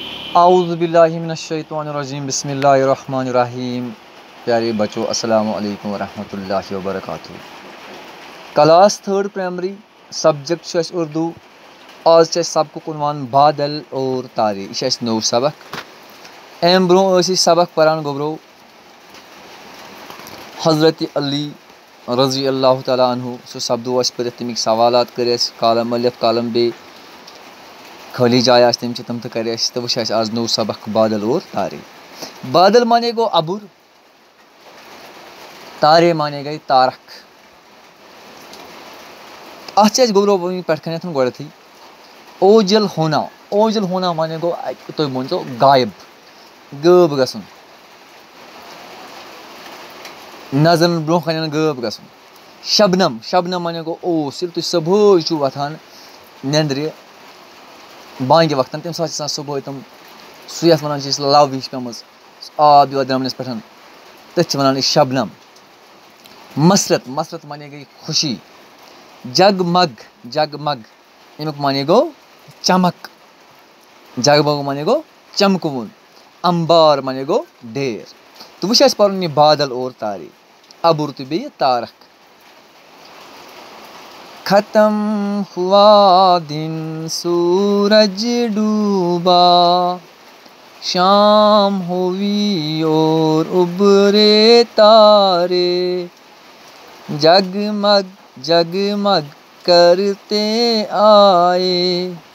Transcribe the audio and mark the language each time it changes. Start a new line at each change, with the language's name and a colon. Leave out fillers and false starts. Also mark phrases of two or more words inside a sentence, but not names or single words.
Arabic: اعوذ باللہ من الشیطان الرجیم بسم اللہ الرحمن الرحیم.
Urdu: پیارے بچوں
Arabic: السلام علیکم ورحمۃ اللہ وبرکاتہ.
Kashmiri: کلاس 3rd
English: primary subject
Kashmiri: چھُ اردو. آز چھُ سبقُک عنوان بادل اور تارے. یہ چھُ نو سبق. امہِ برونٛہہ ٲسۍ أسۍ سبق پران گوٚبرو حضرت علی
Arabic: رضی اللہ تعالیٰ عنہ.
Kashmiri: سُہ سپدو اَسہِ پٔرِتھ تَمِکۍ سوالات کٔرۍ اَسہِ کالم الف کالم بیٚیہِ خٲلی جایہِ آسہِ تِم چھِ تِم تہِ کَرِ اَسہِ. تہٕ وۄنۍ چھُ اَسہِ آز نوٚو سبق بادل اور تارے. بادل مانے گوٚو ابُر, تارے مانے گٔے تارک. اَتھ چھِ اَسہِ گوٚبرو وٕنہِ پٮ۪ٹھ کَنٮ۪تھ گۄڈٮ۪تھٕے
Urdu: اوجل ہونا. اوجل ہونا
Kashmiri: مانے گوٚو تُہۍ ؤنۍتو غایب, غٲب گژھُن, نظرن برونٛہہ کَنٮ۪ن غٲب گژھُن. شبنم, شبنم مانے گوٚو اوس. ییٚلہِ تُہۍ صُبحٲے چھُو وۄتھان نٮ۪نٛدرِ بانٛگہِ وقتن, تَمہِ ساتہٕ چھِ آسان صُبحٲے تِم سُہ یَتھ وَنان چھِ أسۍ لَو ہِش پیٚمٕژ, آب یِوان درٛمنِس پٮ۪ٹھ, تٔتھۍ چھِ وَنان أسۍ شبنم. مسرت, مسرت مانے گٔے خوشی. جگ مگ, جگ مگ اَمیُک مانے گوٚو چمک. جگ مگ مانے گوٚو چمکوُن. امبار مانے گوٚو ڈیر. تہٕ وۄنۍ چھُ اَسہِ پَرُن یہِ بادل اور تارے, ابُر تہٕ بیٚیہِ تارک.
Urdu: ختم ہوا دن سورج ڈوبا, شام ہوئی اور ابھرے تارے, جگمگ جگمگ کرتے آئے,